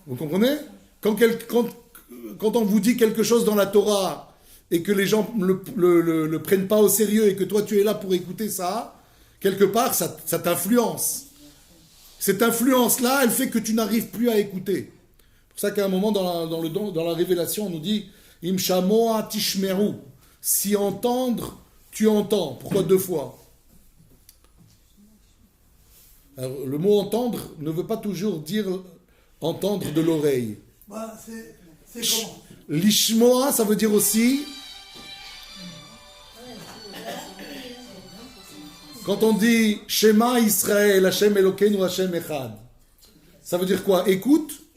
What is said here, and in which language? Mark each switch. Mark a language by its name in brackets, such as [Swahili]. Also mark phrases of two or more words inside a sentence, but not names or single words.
[French] Quand on vous dit quelque chose dans la Torah et que les gens ne le prennent pas au sérieux et que toi tu es là pour écouter ça, quelque part ça t'influence. Cette influence-là, elle fait que tu n'arrives plus à écouter. C'est pour ça qu'à un moment dans la révélation, on nous dit [Hebrew] אם שמוע תשמרו. [French] Si entendre, tu entends. Pourquoi 2 fois? Alors, le mot entendre ne veut pas toujours dire entendre de l'oreille. Bah, c'est comment? Lishmoa, ça veut dire aussi. [Hebrew] Quand on dit שמע ישראל ה' אלוקינו ה' אחד, [French] ça veut dire quoi? Écoute?